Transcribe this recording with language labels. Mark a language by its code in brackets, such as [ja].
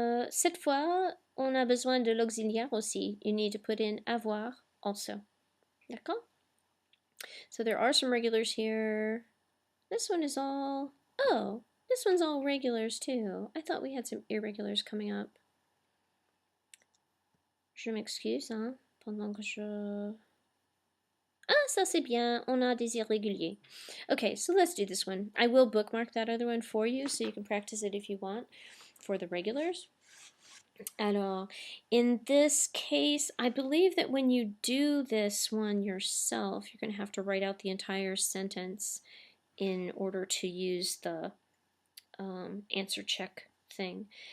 [fr] Cette fois, on a besoin de l'auxiliaire aussi. [en] You need to put in avoir also. D'accord? So there are some regulars here. This one is all... Oh, this one's all regulars too. I thought we had some irregulars coming up. [fr] Je m'excuse, hein, pendant que je... Ah, ça c'est bien. On a des irréguliers. Okay, so let's do this one. [en] I will bookmark that other one for you so you can practice it if you want for the regulars. Alors, in this case, I believe that when you do this one yourself, you're going to have to write out the entire sentence in order to use the answer check thing.